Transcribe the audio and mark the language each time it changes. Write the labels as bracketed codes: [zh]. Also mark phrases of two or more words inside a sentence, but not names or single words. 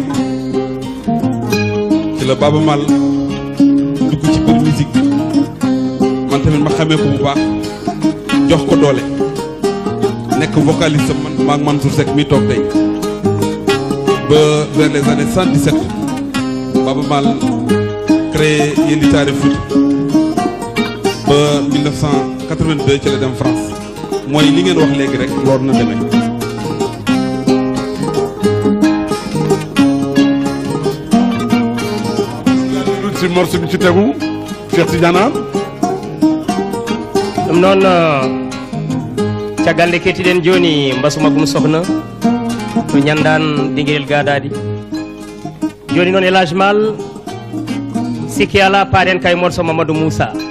[wo] ci la Baaba Mal dugg ci biir musique bi man tamit ma xamee ko bu baax jox ko doole nekk vocaliste man maak Mansour Seck mi toog tey ba [fr] vers les années [wo] 117 Baaba Mal créé Yelitaare Foot ba 1982 ci la dem France mooy li ngeen wax léegi rek loolu na demee. lu ci morceau bi ci tegu Cheikh Tidiane [ff] ɗum noon caggal nde kettiɗen joni mbasuma gum sohna to ñandan dinguel gadadi joni noon Elage Mal sikki ala paaɗen kay morceau Mamadou Moussa